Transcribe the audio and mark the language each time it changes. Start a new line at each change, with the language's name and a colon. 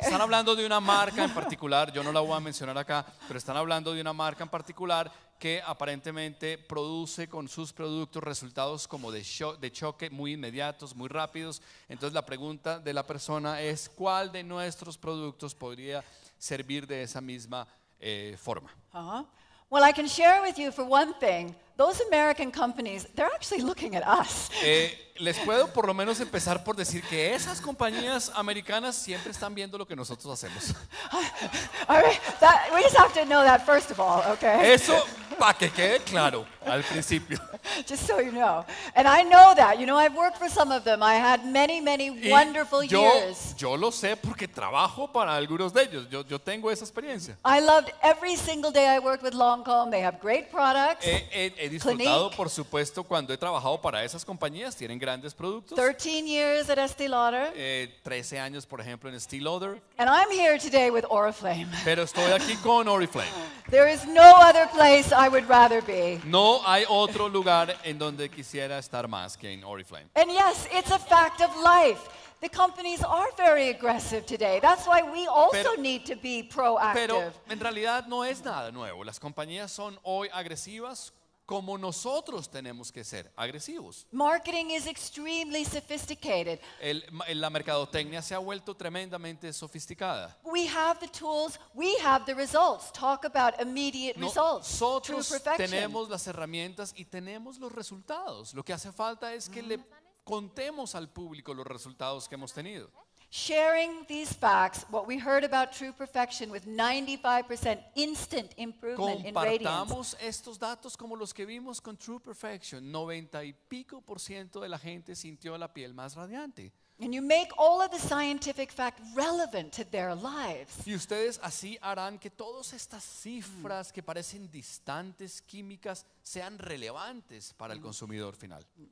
Spanish: están hablando de una marca en particular, yo no la voy a mencionar acá, pero están hablando de una marca en particular que aparentemente produce con sus productos resultados como de choque muy inmediatos, muy rápidos. Entonces la pregunta de la persona es, ¿cuál de nuestros productos podría servir de esa misma forma?
English: Well, I can share with you for one thing, those American companies, they're actually looking at us.
Spanish: Les puedo por lo menos empezar por decir que esas compañías americanas siempre están viendo lo que nosotros hacemos.
English: All right, we just have to know that first of all, okay?
Spanish: Eso para que quede claro. al principio.
English: Just so you know. And I know that. You know, I've worked for some of them. I had many, many
Spanish: Y
English: wonderful years.
Spanish: yo lo sé porque trabajo para algunos de ellos. Yo tengo esa experiencia.
English: I loved every single day I worked with Lancôme. They have great products.
Spanish: He disfrutado,
English: Clinique.
Spanish: por supuesto, cuando he trabajado para esas compañías. Tienen grandes productos.
English: 13 years at Estée Lauder.
Spanish: 13 años, por ejemplo, en Estée Lauder.
English: And I'm here today with Oriflame.
Spanish: Pero estoy aquí con Oriflame.
English: There is no other place I would rather be.
Spanish: No hay otro lugar en donde quisiera estar más que en Oriflame.
English: And yes, it's a fact of life. The companies are very aggressive today. That's why we also need to be proactive.
Spanish: Pero en realidad no es nada nuevo. Las compañías son hoy agresivas como nosotros tenemos que ser agresivos.
English: Marketing is extremely sophisticated.
Spanish: La mercadotecnia se ha vuelto tremendamente sofisticada.
English: We have the tools, we have the results. Talk about immediate results. True
Spanish: Nosotros
English: perfection.
Spanish: tenemos las herramientas y tenemos los resultados. Lo que hace falta es que le contemos al público los resultados que hemos tenido.
English: Sharing these facts, what we heard about true perfection with 95% instant improvement in radiance.
Spanish: Compartamos estos datos como los que vimos con True Perfection. 90 y pico % de la gente sintió la piel más radiante.
English: And you make all of the scientific fact relevant to their lives.
Spanish: Y ustedes así harán que todas estas cifras que parecen distantes, químicas, sean relevantes para el consumidor final.